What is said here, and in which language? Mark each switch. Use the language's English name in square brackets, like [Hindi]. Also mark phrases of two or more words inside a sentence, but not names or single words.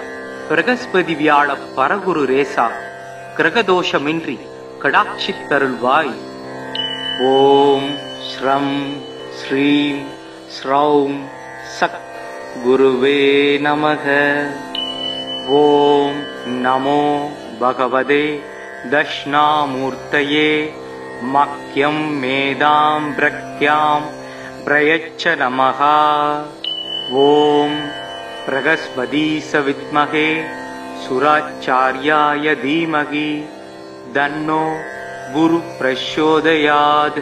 [Tamil] பிரகஸ்பதி வியாழ பரகுரு ரேசா, கிரகதோஷமின்றி கடாட்சித்தருள்வாய். [Sanskrit] ओम् स्राम् स्रीम् स्रौम् सः गुरवे नमः. ओम् नमो भगवते दक्षिणामूर्तये मह्यं मेधां प्रज्ञां प्रयच्छ नमः। ॐ बृहस्पतिसविद्महे सुराचार्याय धीमहि तन्नो गुरुः प्रचोदयात्।